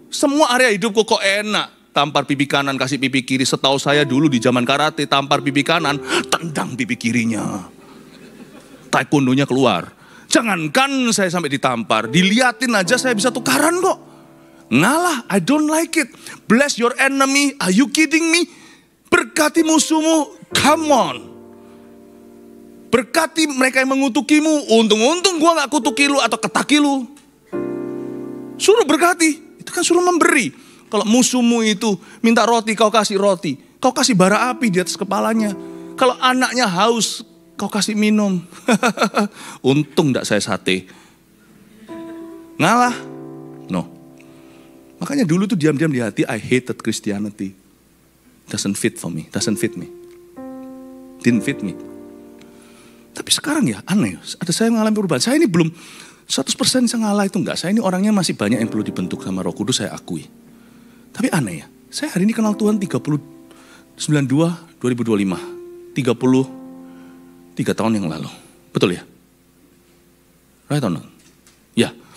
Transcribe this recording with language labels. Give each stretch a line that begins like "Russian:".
Indonesian: Semua area hidupku kok enak. Tampar pipi kanan, kasih pipi kiri. Setahu saya dulu di zaman karate, tampar pipi kanan, tendang pipi kirinya. Taekwondonya keluar. Jangankan saya sampai ditampar, diliatin aja saya bisa tukaran kok. Ngalah,
English: I don't like it. Bless your enemy, are you kidding me?
Indonesian: Berkati musuhmu,
English: come on.
Indonesian: Berkati mereka yang mengutukimu, untung-untung gua gak kutuki lu atau ketaki lu. Suruh berkati, itu kan suruh memberi. Kalau musuhmu itu minta roti, kau kasih roti. Kau kasih bara api di atas kepalanya. Kalau anaknya haus, kau kasih minum. Untung gak saya sate. Ngalah? No. Makanya dulu tuh diam-diam di hati,
English: I hated Christianity. Doesn't fit for me, doesn't fit me. Didn't fit me.
Indonesian: Tapi sekarang ya aneh, ada saya mengalami perubahan. Saya ini belum 100% bisa ngalah itu enggak. Saya ini orangnya masih banyak yang perlu dibentuk sama Roh Kudus, saya akui. Tapi aneh ya, saya hari ini kenal Tuhan 92-2025. 33 tahun yang lalu. Betul ya?
English: Right or not?
Indonesian: Ya.